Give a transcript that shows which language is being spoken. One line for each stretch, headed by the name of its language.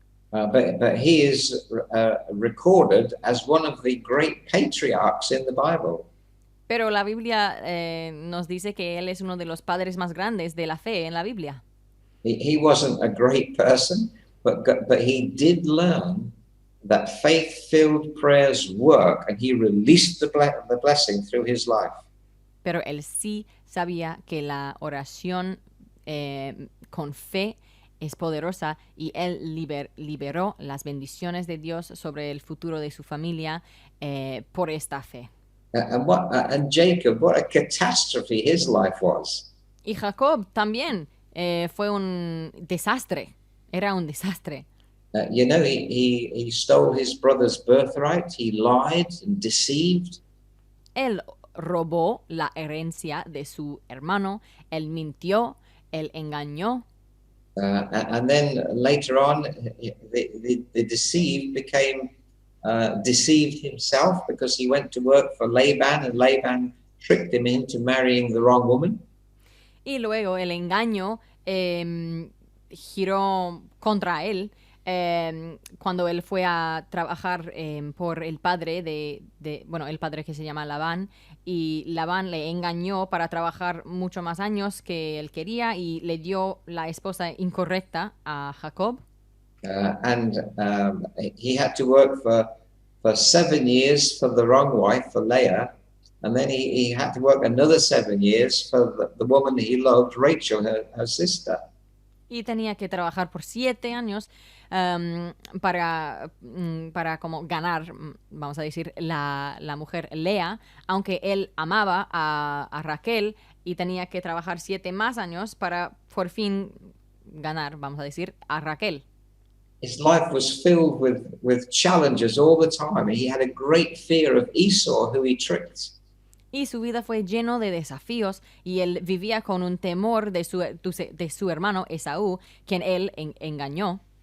English: But he is recorded as one of the great patriarchs in the Bible.
Spanish: Pero la Biblia nos dice que él es uno de los padres más grandes de la fe en la Biblia.
English: He wasn't a great person, but he did learn that faith-filled prayers work, and he released the blessing through his life.
Spanish: Pero él sí sabía que la oración con fe es poderosa, y él liberó las bendiciones de Dios sobre el futuro de su familia por esta fe.
English: And Jacob, what a catastrophe his life was.
Spanish: Y Jacob también fue un desastre, era un desastre.
English: You know, he stole his brother's birthright, he lied and deceived.
Spanish: Él robó la herencia de su hermano, él mintió, él engañó.
English: And then later on, the deceived became deceived himself, because he went to work for Laban, and Laban tricked him into marrying the wrong woman.
Spanish: Y luego el engaño giró contra él cuando él fue a trabajar por el padre el padre que se llama Labán, y Labán le engañó para trabajar mucho más años que él quería, y le dio la esposa incorrecta a Jacob.
English: And he had to work for 7 years for the wrong wife, for Leah, and then he had to work another 7 years for the woman he loved, Rachel, her sister.
Spanish: Y tenía que trabajar por 7 años para como ganar, vamos a decir, la mujer Lea, aunque él amaba a Raquel, y tenía que trabajar 7 más años para por fin ganar, vamos a decir, a Raquel.
English: His life was filled with challenges all the time. He had a great fear of Esau, who he tricked.
Spanish: Y su vida fue lleno de desafíos, y él vivía con un temor de su hermano Esaú, quien él engañó.